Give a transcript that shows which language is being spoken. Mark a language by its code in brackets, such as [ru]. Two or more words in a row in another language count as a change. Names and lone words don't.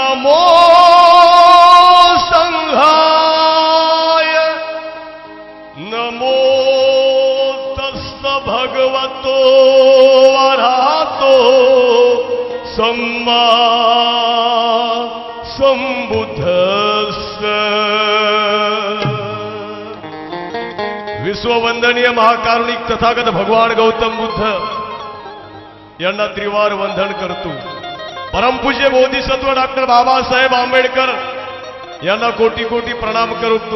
[pi] नमो संघाय नमो तस्स भगवतो अरहतो सम्मा संबुद्धस्स। [mr] विश्ववंदनीय महाकारुणिक तथागत भगवान गौतम बुद्ध यांना त्रिवार वंदन करतो। परमपूज्य बोधिसत्व डॉक्टर बाबासाहेब आंबेडकर यांना कोटी कोटी प्रणाम करतो।